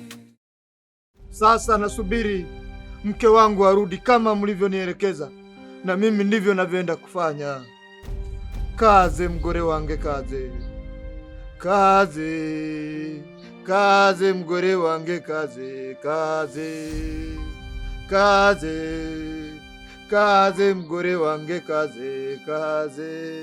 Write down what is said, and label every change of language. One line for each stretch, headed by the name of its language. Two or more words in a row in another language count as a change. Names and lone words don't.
Swahili: Sasa nasubiri mke wangu arudi kama mlivyonielekeza, na mimi ndivyo navyoenda kufanya.
Rundi: Kaze mgore wange, kaze kaze kaze mgore wange, kaze kaze kaze kaze mgore wange, kaze kaze.